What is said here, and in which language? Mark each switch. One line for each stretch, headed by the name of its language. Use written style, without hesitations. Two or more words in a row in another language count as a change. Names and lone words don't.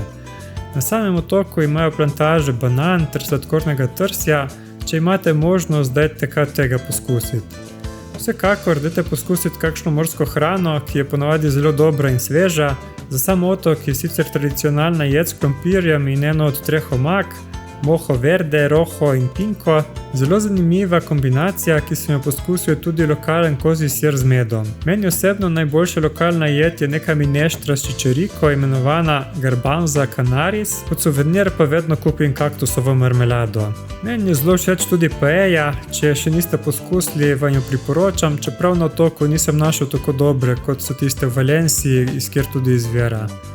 Slovenian: Na samem otoku imajo plantaže banan ter sladkornega trsja, če imate možnost, dajte kar tega poskusiti. Vsekakor dajte poskusiti kakšno morsko hrano, ki je ponavadi zelo dobra in sveža. Za sam otok je sicer tradicionalna jed s krompirjem in eno od 3 omak, moho verde, rojo in pinko. Zelo zanimiva kombinacija, ki sem jo poskusil, je tudi lokalen kozji sir z medom. Meni osebno najboljša lokalna jed je neka mineštra s čičeriko, imenovana garbanza canaris, kot suvenir pa vedno kupim kaktusovo marmelado. Meni je zelo všeč tudi paella, če še niste poskusili, vam jo priporočam, čeprav na otoku nisem našel tako dobre, kot so tiste v Valenciji, iz kjer tudi izvira.